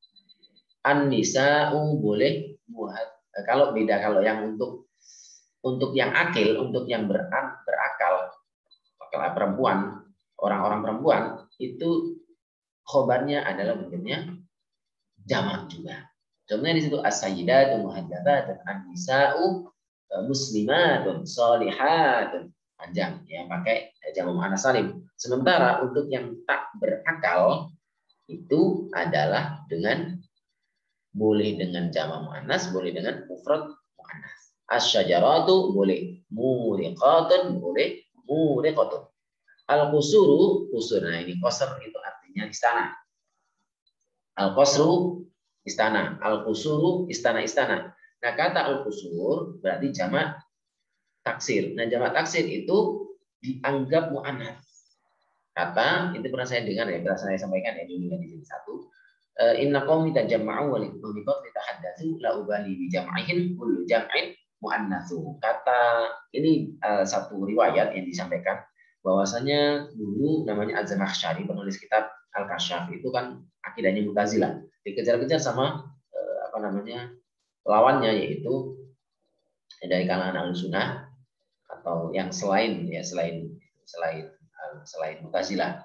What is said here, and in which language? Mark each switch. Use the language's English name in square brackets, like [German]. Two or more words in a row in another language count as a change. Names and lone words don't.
[Indonesian] An-nisa'u boleh kalau beda, kalau yang untuk yang akil, untuk yang berakal, perempuan, orang-orang perempuan itu khobarnya adalah bentuknya jamak juga. Contohnya di situ [Arabic] السيدة مهذبة، النساء مسلمات صالحات, [Indonesian] panjang ya, pakai jamak muannats salim. Sementara untuk yang tak berakal itu adalah dengan boleh dengan jamak muannats, boleh dengan mufrad muannats. [Arabic] Asy-syajaratu boleh, muriqatun boleh, muriqatun. القصور، قصور. [Indonesian] Nah, ini qasr itu artinya istana. Al-qasru istana, al-qusuru istana-istana. Nah, kata al-qusur berarti jamak taksir. Nah, jamak taksir itu dianggap muannats. Kata itu pernah saya dengar ya, pernah saya sampaikan ya dulu di sini satu. [Arabic] إن قومي تجمعوا وبقتلي تحدثوا لا أبالي بجمعهم كل جمع مؤنث. [Indonesian] Kata ini satu riwayat yang disampaikan bahwasanya dulu namanya Az-Zamakhsyari, penulis kitab Al-Kasyaf, itu kan akidahnya Mu'tazilah. Dikejar-kejar sama apa namanya lawannya, yaitu dari kalangan Ahlussunnah atau yang selain ya, selain Mu'tazilah.